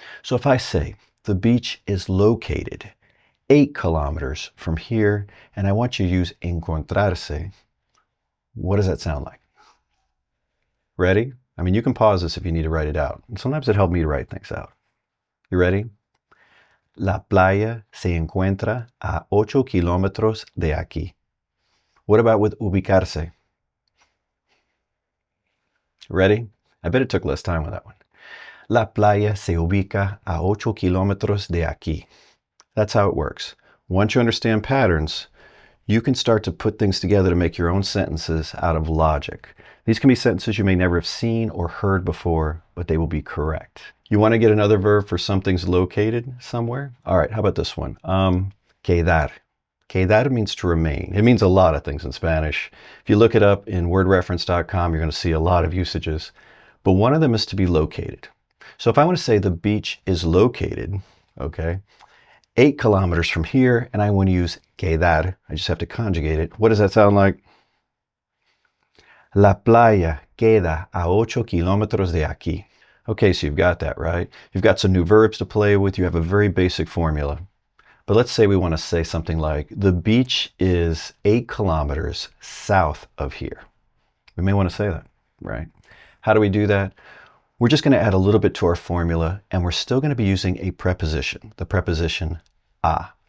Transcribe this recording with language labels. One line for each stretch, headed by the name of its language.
English: So if I say the beach is located 8 kilometers from here, and I want you to use encontrarse, what does that sound like? Ready? I mean, you can pause this if you need to write it out. And sometimes it helps me to write things out. You ready?
Spanish: La playa se encuentra a 8 kilómetros de aquí.
English: What about with ubicarse? Ready? I bet it took less time with that one.
Spanish: La playa se ubica a 8 kilómetros de aquí.
English: That's how it works. Once you understand patterns, you can start to put things together to make your own sentences out of logic. These can be sentences you may never have seen or heard before, but they will be correct. You want to get another verb for something's located somewhere? All right, how about this one? Quedar. Quedar means to remain. It means a lot of things in Spanish. If you look it up in wordreference.com, you're going to see a lot of usages. But one of them is to be located. So if I want to say the beach is located, okay, 8 kilometers from here, and I want to use quedar, I just have to conjugate it. What does that sound like?
Spanish: La playa queda a 8 kilómetros de aquí.
English: Okay, so you've got that, right? You've got some new verbs to play with. You have a very basic formula. But let's say we want to say something like, the beach is 8 kilometers south of here. We may want to say that, right? How do we do that? We're just going to add a little bit to our formula, and we're still going to be using a preposition, the preposition a.